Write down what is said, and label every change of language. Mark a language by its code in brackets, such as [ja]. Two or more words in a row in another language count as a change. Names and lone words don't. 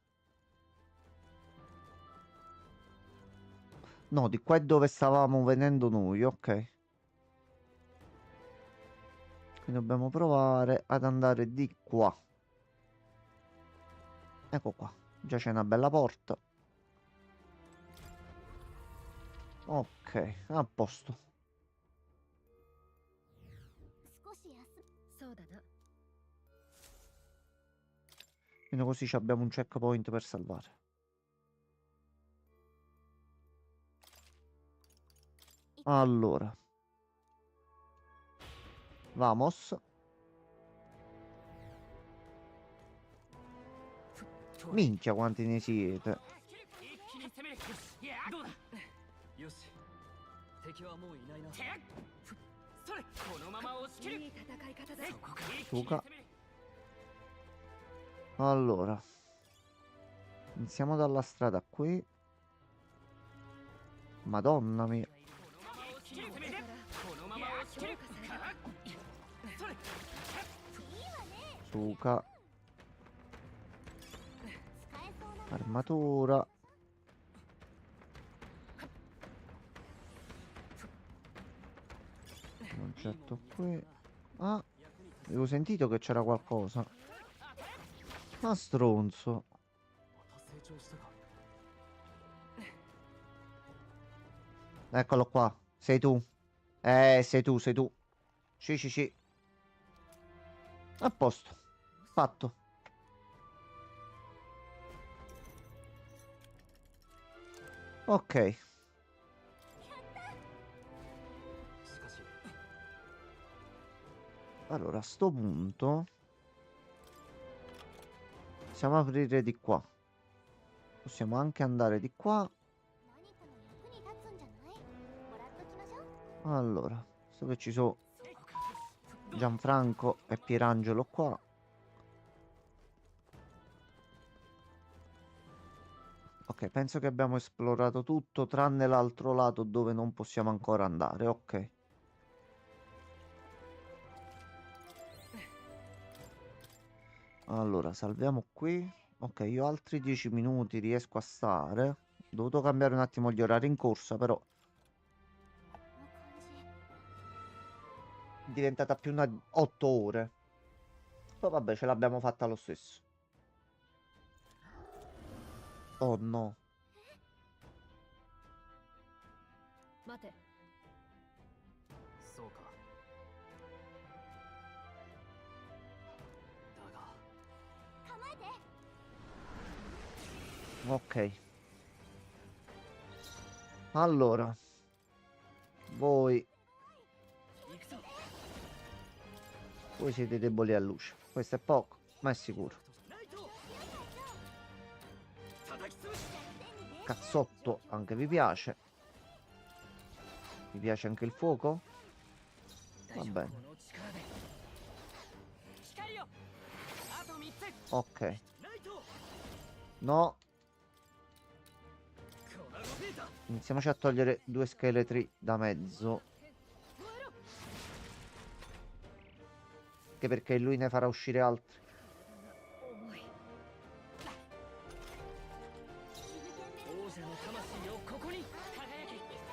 [it] No, di qua è dove stavamo venendo noi, ok. Quindi dobbiamo provare ad andare di qua. Ecco qua. Già c'è una bella porta. Ok, a posto. [ja] 少し休そうだな。 [it] Quindi così ci abbiamo un checkpoint per salvare. Allora. Vamos. Minchia quanti ne siete. [ja] 一気に攻める。いや、どうだ。よし。敵はもういないな。それ、このまま押し切る。いい戦い方だ。そこか。一気 [it] Tu [ja] に ca- 攻める。 [it] Allora. Iniziamo dalla strada qui. Madonna mia. [ja] このまま押し切る。それ。 [it] Suka. [ja] 使えそうな [it] Armatura. Concetto qui. Ah, avevo sentito che c'era qualcosa. Ma stronzo. [ja] また成長したか。 [it] Eccolo qua. Sei tu. Sei tu, sei tu. Sì, sì, sì. A posto. Fatto. Ok. [ja] しかし、 [it] Allora, a sto punto possiamo aprire di qua. Possiamo anche andare di qua. [ja] 何かの役に立つんじゃない？もらっときましょう。 [it] Allora, so che ci sono Gianfranco e Pierangelo qua. Ok, penso che abbiamo esplorato tutto tranne l'altro lato dove non possiamo ancora andare. Ok. Allora, salviamo qui. Ok, io altri 10 minuti riesco a stare. Ho dovuto cambiare un attimo gli orari in corsa, però [ja] この感じ。 [it] è diventata più una 8 ore. Poi vabbè, ce l'abbiamo fatta lo stesso. Oh no. [ja] 待て。そうか。だが、構えて。 [it] Ok. Allora. Voi. [ja] 行くぞ。 [it] Voi siete deboli a luce. Questo è poco, ma è sicuro. [ja] ナイト。叩き潰す。 [it] Cazzotto anche vi piace. Vi piace anche il fuoco? Va bene. [ja] この力で。光よ。あと3つ。 [it] Ok. [ja] ナイト。 [it] No. コラゴベータ。 Iniziamoci a togliere due scheletri da mezzo. Anche perché lui ne farà uscire altri. [ja] 重い。王者の魂をここに輝け。